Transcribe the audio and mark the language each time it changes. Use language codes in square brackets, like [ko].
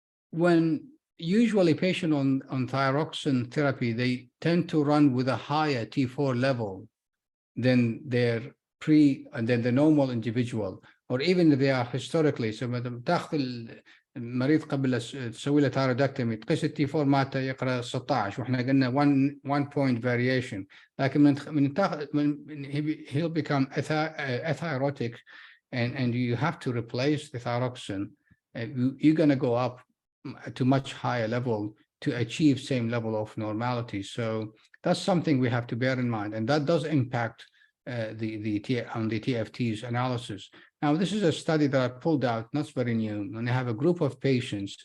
[en] When usually patient on thyroxine therapy, they tend to run with a higher T4 level than their than the normal individual, or even if they are historically. [ar] So تاخذ المريض قبل تسوي له تايرودكتومي تقيس التي 4 مالته يقرا 16 واحنا قلنا 1 point variation، لكن من تاخذ [en] he'll become athyrotic and you have to replace the thyroxine. You're going to go up to much higher level to achieve same level of normality. So that's something we have to bear in mind, and that does impact the TFT's analysis. Now, this is a study that I pulled out, not very new, and they have a group of patients.